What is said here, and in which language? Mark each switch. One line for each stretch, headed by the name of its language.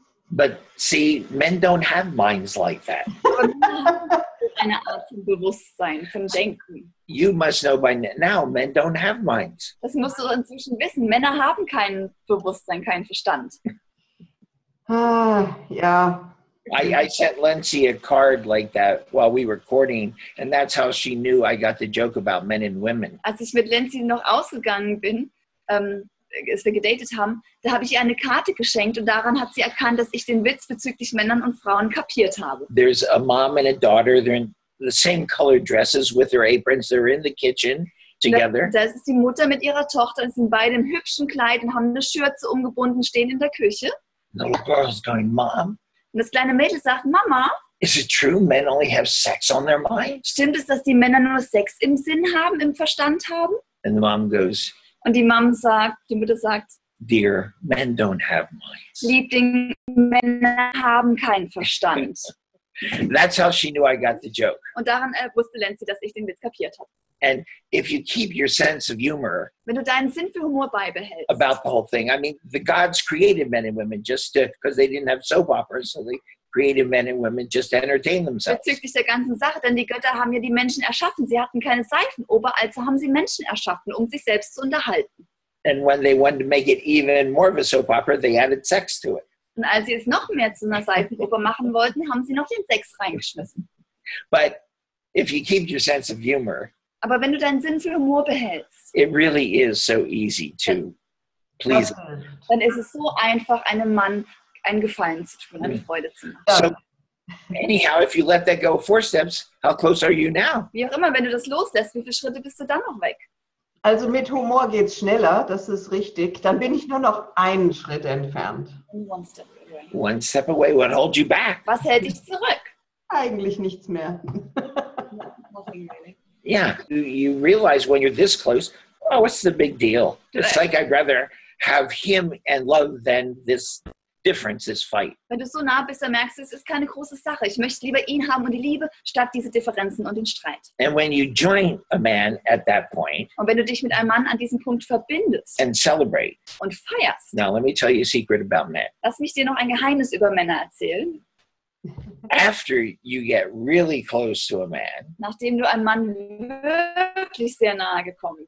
English: But see, men don't have minds like that.
German: Eine Art von Bewusstsein, von Denken.
English: You must know by now, men don't have minds.
German: Das musst du inzwischen wissen. Männer haben kein Bewusstsein, keinen Verstand. Ja.
English: I sent Lindsay a card like that while we were courting, and that's how she knew I got the joke about men and women.
German: Als ich mit Lindsay noch ausgegangen bin, als wir gedatet haben, da habe ich ihr eine Karte geschenkt und daran hat sie erkannt, dass ich den Witz bezüglich Männern und Frauen kapiert habe.
English: There's a mom and a daughter. They're in the same colored dresses with their aprons. They're in the kitchen together.
German: Das ist die Mutter mit ihrer Tochter, sind beide im hübschen Kleid und haben eine Schürze umgebunden, stehen in der Küche.
English: The little girl's going, Mom,
German: Und das kleine Mädel sagt, Mama,
English: is it true men only have sex on their mind?
German: stimmt es, dass die Männer nur Sex im Sinn haben, im Verstand haben?
English: And the mom goes,
German: Und die Mutter sagt,
English: Dear, men don't have minds.
German: Liebling, Männer haben keinen Verstand.
English: That's how she knew I got the joke.
German: Und daran wusste Lindsay, dass ich den Witz kapiert habe.
English: And if you keep your sense of humor
German: Wenn du deinen Sinn für Humor beibehältst.
English: about the whole thing, I mean, the gods created men and women just because they didn't have soap operas, so they created men and women just to entertain themselves.
German: Bezüglich der ganzen Sache, denn die Götter haben ja die Menschen erschaffen. Sie hatten keine Seifenoper, also haben sie Menschen erschaffen, um sich selbst zu unterhalten.
English: And when they wanted to make it even more of a soap opera, they added sex to it.
German: Und als sie es noch mehr zu einer Seifenoper machen wollten, haben sie noch den Sex reingeschmissen.
English: But if you keep your sense of humor,
German: Aber wenn du deinen Sinn für Humor behältst,
English: it really is so easy to please.
German: dann ist es so einfach, einem Mann einen Gefallen zu tun, eine Freude zu machen.
English: So anyhow, if you let that go 4 steps, how close are you now?
German: Wie auch immer, wenn du das loslässt, wie viele Schritte bist du dann noch weg? Also mit Humor geht es schneller, das ist richtig. Dann bin ich nur noch einen Schritt entfernt.
English: One step away. One step away. What holds you back?
German: Was hält dich zurück? Eigentlich nichts mehr.
English: Nothing really. Yeah, you realize when you're this close, oh, what's the big deal? It's like I'd rather have him and love than this difference, this fight.
German: Wenn du so nah bist, dann merkst du, es ist keine große Sache. Ich möchte lieber ihn haben und die Liebe, statt diese Differenzen und den Streit.
English: And when you join a man at that point
German: Und wenn du dich mit einem Mann an diesem Punkt verbindest
English: and celebrate,
German: und feierst,
English: now let me tell you a secret about men.
German: lass mich dir noch ein Geheimnis über Männer erzählen.
English: After you get really close to a man
German: Nachdem du einem Mann wirklich sehr nahe gekommen